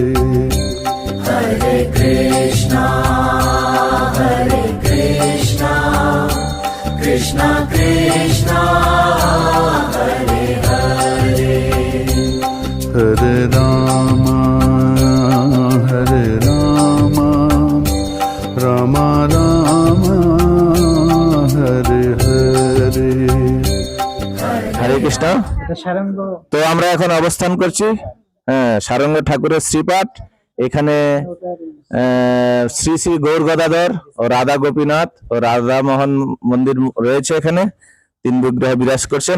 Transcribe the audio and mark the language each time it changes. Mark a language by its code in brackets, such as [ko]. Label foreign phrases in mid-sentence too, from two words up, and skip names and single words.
[sa] Hare Krishna, Krishna Krishna, Hare Hare, Hare Rama, Rama Rama, Hare Hare। হরে কৃষ্ণ। [bn] তো আমরা এখন অবস্থান করছি হ্যাঁ, সারঙ্গ ঠাকুরের শ্রীপাঠ। এখানে শ্রী শ্রী গৌর গদাধর ও রাধা গোপীনাথ ও রাধা মোহন মন্দির রয়েছে। এখানে 3 বিগ্রহ বিরাজ করছেন।